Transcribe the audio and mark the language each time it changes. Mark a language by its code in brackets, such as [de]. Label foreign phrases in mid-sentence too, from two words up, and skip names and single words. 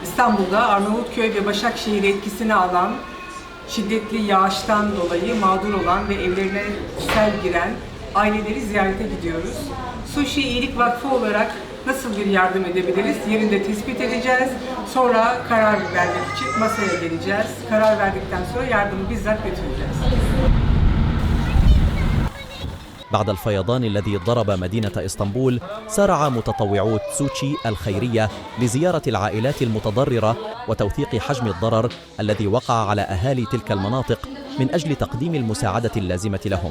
[tr] İstanbul'da Arnavutköy ve Başakşehir etkisini alan, şiddetli yağıştan dolayı mağdur olan ve evlerine sel giren aileleri ziyarete gidiyoruz. Sushi İyilik Vakfı olarak nasıl bir yardım edebiliriz? Yerinde tespit edeceğiz. Sonra karar vermek için masaya geleceğiz. Karar verdikten sonra yardımı bizzat götüreceğiz. [ar] بعد الفيضان الذي ضرب مدينة إسطنبول سارع متطوعو تسوتشي الخيرية لزيارة العائلات المتضررة وتوثيق حجم الضرر الذي وقع على أهالي تلك المناطق من أجل تقديم المساعدة اللازمة لهم.